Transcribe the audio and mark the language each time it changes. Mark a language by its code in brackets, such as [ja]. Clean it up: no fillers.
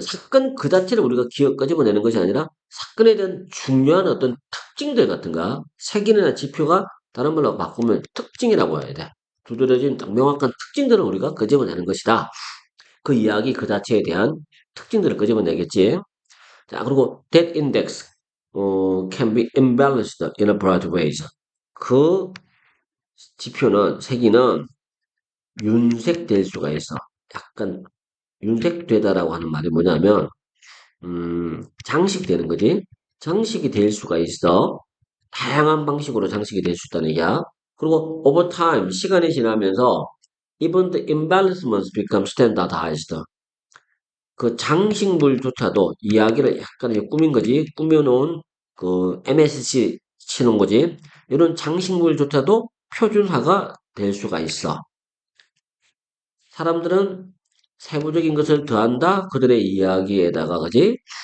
[ko] 사건 그 자체를 우리가 끄집어내는 것이 아니라 사건에 대한 중요한 어떤 특징들 같은가? 색인이나 지표가 다른 말로 바꾸면 특징이라고 해야 돼. 두드러진 딱 명확한 특징들을 우리가 끄집어내는 것이다. 그 이야기 그 자체에 대한 특징들을 끄집어내겠지. 자, 그리고 [en] that index can be embellished in a variety of ways. [ko] 그 지표는 색이는 윤색될 수가 있어. 약간 윤색되다라고 하는 말이 뭐냐면 장식되는 거지. 장식이 될 수가 있어. 다양한 방식으로 장식이 될 수 있다는 얘기야. 그리고 [en] over time [ko] 시간이 지나면서 [en] even the embellishments become standardized. [ko] 그 장식물조차도 이야기를 약간 이제 꾸민 거지. 꾸며놓은 그 MSC 치는 거지. 이런 장식물조차도 표준화가 될 수가 있어. 사람들은 세부적인 것을 더한다. 그들의 이야기에다가, 그지?